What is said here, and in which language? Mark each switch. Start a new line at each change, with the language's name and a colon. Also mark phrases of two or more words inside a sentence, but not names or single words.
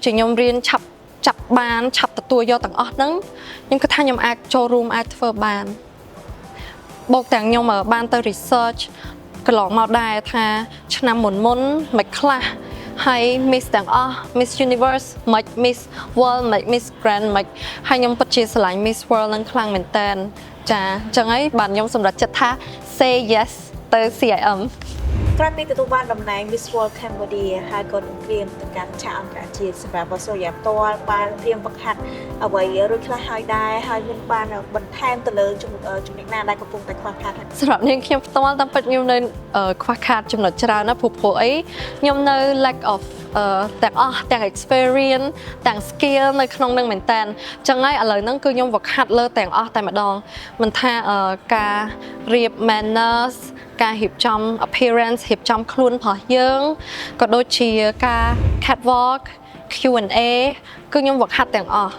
Khmer: ជាខ្ញុំរៀនឆាប់ចាប់បានឆាប់ទទួលយកទាំងអស់ហ្នឹងខ្ញុំគិតថាខ្ញុំអាចចូលរួមអាចធ្វើបានបូកទាំងខ្ញុំបានទៅ researchកន្លងមកដែរថាឆ្នាំមុនមិនខ្លះហើយ Miss ទាំងអស់ Miss Universe មិន Miss World មិន Miss Grand មិនហើយខ្ញុំពិតជាស្រឡាញ់ Miss World នឹងខ្លាំងមែនតើចាអញ្ចឹងហើយបានខ្ញុំសម្រេចចិត្តថា
English: say yes
Khmer: ទៅ CIM ក្រោយពីទទួលបានតំណែង Miss World Cambodia ហើយក៏នឹងត្រៀមទៅកាន់ឆាកអន្តរជាតិសម្រាប់សូយ៉ាផ្ទាល់បានត្រៀមបង្ហាត់អ្វីរួចខ្លះហើយដែរហើយមានបានបន្ថែមទៅលើចំណុចណាដែលកំពុងតែខ្វះខាត សម្រាប់នាងខ្ញុំផ្ទាល់តាមពិតខ្ញុំនៅខ្វះខាតចំណុចច្រើនណាស់ព្រោះអីខ្ញុំនៅ
English: lack of
Khmer: ទាំង experience ទាំង skill នៅក្នុងនឹងមែនតើអញ្ចឹងហើយឥឡូវហ្នឹងគឺខ្ញុំវឹកហាត់លើទាំងអស់តែម្ដងមិនថាការរៀប manners ការរៀបចំ appearance រៀបចំខ្លួនរបស់យើងក៏ដូចជាការ
English: catwalk Q&A
Khmer: គឺខ្ញុំវឹកហាត់ទាំងអស់